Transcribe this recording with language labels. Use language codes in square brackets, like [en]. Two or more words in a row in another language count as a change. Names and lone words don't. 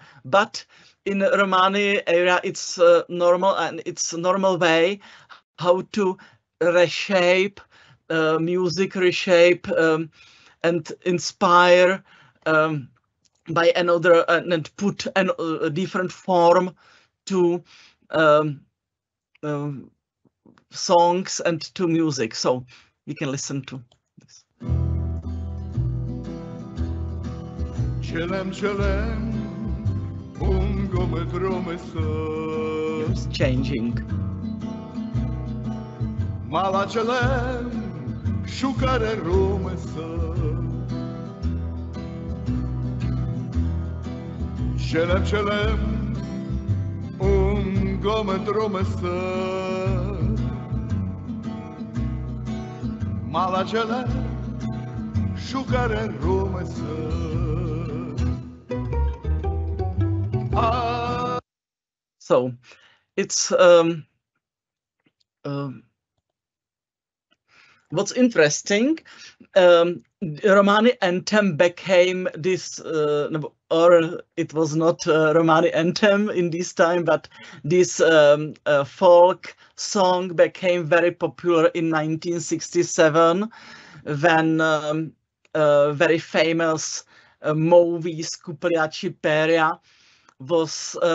[en] but in Romani area it's normal, and it's a normal way how to reshape music, reshape and inspire by another and put a different form to songs and to music. So we can listen to this. [rom] Çelem çelem ungometromesa [en] It's changing. [rom] Mala çelem şukare romesa Çelem çelem ungometromesa Mala çelem şukare romesa [en] So it's what's interesting, Romani anthem became this, or it was not Romani anthem in this time, but this folk song became very popular in 1967 when very famous movie Skupliači Peria was